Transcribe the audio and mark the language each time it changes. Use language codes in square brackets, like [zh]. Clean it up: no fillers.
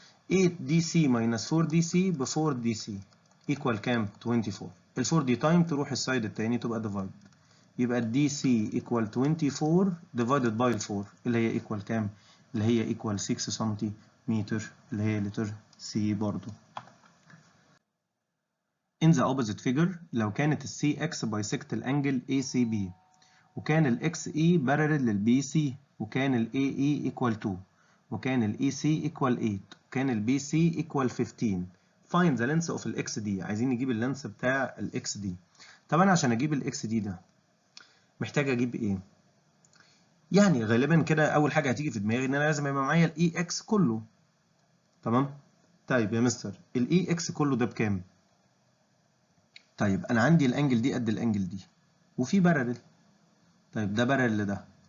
[ar] 8 دي سي minus 4 دي سي ب 4 دي سي equal كام؟ 24. ال 4 دي تايم تروح السايد التاني تبقى ديفايد، يبقى الدي سي equal 24 divided by ال 4 اللي هي equal كام؟ اللي هي equal 6 سنتيمتر اللي هي لتر سي برضو. [en] In the opposite figure [ar] لو كانت ال CX bisect الانجل ACB، وكان ال XE parallel لل BC، وكان ال AE equal 2، وكان ال EC equal 8، وكان ال BC equal 15. [en] Find the length of ال XD. [ar] عايزين نجيب اللينس بتاع ال XD. طبعا عشان اجيب ال XD ده محتاج اجيب ايه؟ يعني غالبا كده اول حاجه هتيجي في دماغي ان انا لازم يبقى معايا ال EX كله. تمام؟ طيب يا مستر ال EX كله ده بكام؟ طيب انا عندي الانجل دي قد الانجل دي وفي بارلل. طيب ده بارلل لده.